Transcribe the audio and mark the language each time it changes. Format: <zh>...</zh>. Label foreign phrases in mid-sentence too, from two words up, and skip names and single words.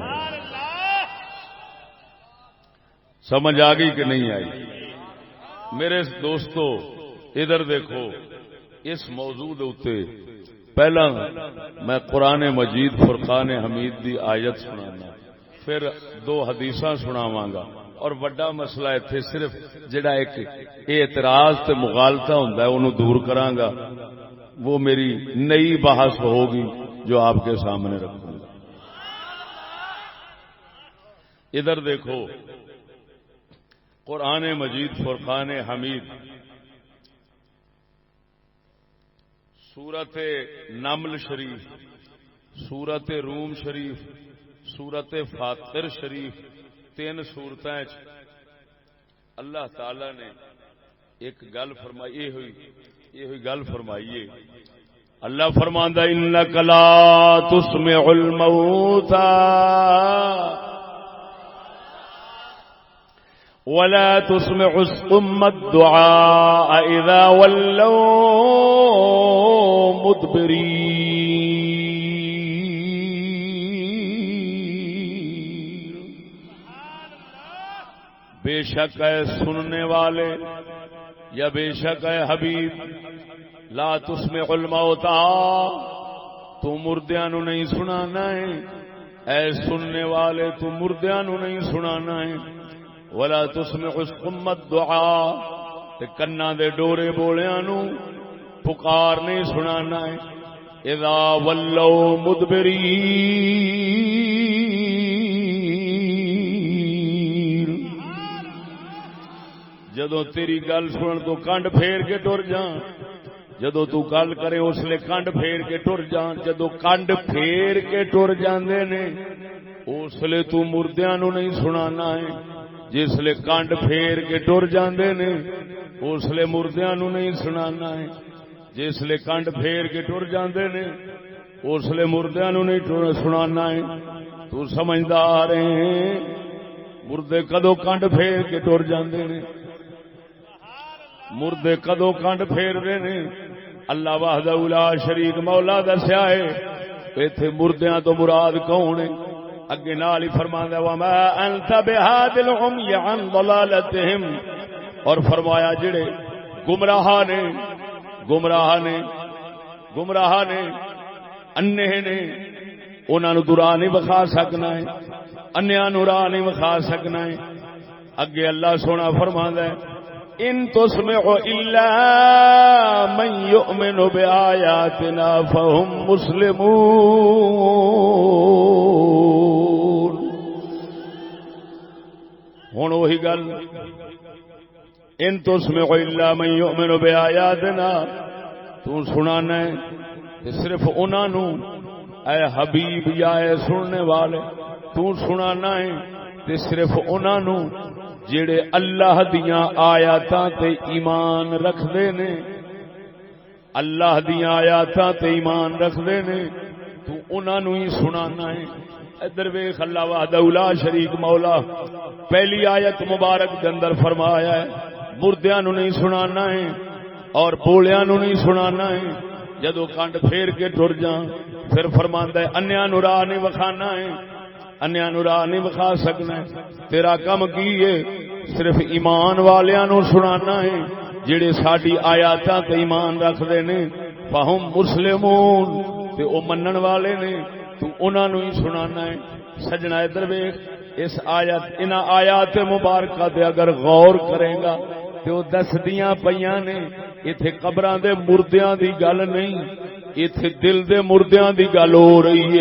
<ur>سمجھ آ گئی کہ نہیں آئی؟</ur> <pa>میرے دوستو ادھر دیکھو، اس موضوع دے پہلا میں قرآن مجید فرقان حمید دی آیت سنانا، پھر 2 حدیثاں سناواں گا، اور وڈا مسئلہ ایتھے صرف جڑا ایک اعتراض تے مغالطہ ہوندا ہے اونوں دور کراں گا،</pa> <ur>وہ میری نئی بحث ہوگی جو آپ کے سامنے رکھوں گا۔ ادھر دیکھو قرآن مجید فرقان حمید سورت نمل شریف، سورت روم شریف، سورت فاطر شریف، 3 سورتیں اللہ تعالی نے ایک گل فرمائی، یہ ہوئی گل فرمائیے۔</ur> <ar>اللہ فرماندا انک لا تسمع الموتى ولا تسمع الصم الدعاء اذا ولوا مدبرین۔</ar> <ur>بے شک ہے سننے والے یا بے شک ہے حبیب،</ur> <ar>لا تسمع الموتى،</ar> <pa>تو مردیاں نو نہیں سنانا ہے، اے سننے والے تو مردیاں نو نہیں سنانا ہے،</pa> <ar>ولا تسمع الصم الدعاء،</ar> <pa>تے کنا دے ڈورے بولیاں نو پکار نہیں سنانا ہے،</pa> <ar>اذا ولوا مدبرین،</ar> <pa>جدو تیری گل سنن تو کنڈ پھیر کے ٹر جان، جدو تو گل کرے اس لیے کنڈ پھیر کے ٹر جان، جدو کنڈ پھیر کے ٹر جاندے نے اس لیے تو مردیاں نو نہیں سنانا ہے، جس لیے کنڈ پھیر کے ٹر جاندے نے اس لیے مردیاں نو نہیں سنانا ہے، جس لیے کنڈ پھیر کے ٹر جاندے نے اس لیے مردیاں نو نہیں سنانا ہے۔ تو سمجھدار ہیں مردے کدو کنڈ پھیر کے ٹر جاندے نے، مردے کدو کنڈ پھیر رہے نے؟ اللہ</pa> <ar>وحدہ لا شریک</ar> <pa>مولا دسیا ہے، ایتھے مردیاں تو مراد کون ہے؟ اگے نال ہی فرماندا</pa> <ar>وما انت بهاد العمي عن ضلالتهم،</ar> <pa>اور فرمایا جڑے گمراہ نے اننے نے انہاں نوں راہ نہیں بکھا سکنا ہے، انیاں نوں راہ نہیں بکھا سکنا ہے۔ اگے اللہ سونا فرماندا ہے</pa> <ar>ان تسمع الا من يؤمن بآياتنا فهم مسلمون۔</ar> <pa>ہن وہی گل</pa> <ar>ان تسمع الا من یؤمن بآیاتنا،</ar> <pa>تو سنانا ہے تے صرف انہاں نو اے حبیب یا اے سننے والے، تو سنانا ہے تے صرف انہاں نو جڑے اللہ دیاں آیاتاں تے ایمان رکھدے نے، اللہ دیاں آیاتاں تے ایمان رکھدے نے، تو انہاں نو ہی سنانا ہے۔ ادھر ویکھ اللہ</pa> <ar>وحدہ لا شریک</ar> <pa>مولا پہلی آیت مبارک دے اندر فرمایا ہے مردیاں نو نہیں سنانا ہے اور بولیاں نو نہیں سنانا ہے، جدو کنڈ پھیر کے ٹر جاں پھر فرماندا ہے انیاں نو راہ نہیں وکھانا ہے، انیاں نو راہ نہیں وکھا سکنا ہے، تیرا کم کی ہے صرف ایمان والیاں نو سنانا ہے جڑے ساڈی آیاتاں تے ایمان رکھدے نے،</pa> <ar>فہم مسلمون</ar> <pa>تے او منن والے نے، تو انہاں نو ہی سنانا ہے۔ سجنا ادھر ویکھ اس آیت انہاں آیات مبارکہ تے اگر غور کرے گا تے او دسدیاں پیاں نے ایتھے قبراں دے مردیاں دی گل نہیں، ایتھے دل دے مردیاں دی گل ہو رہی ہے۔</pa>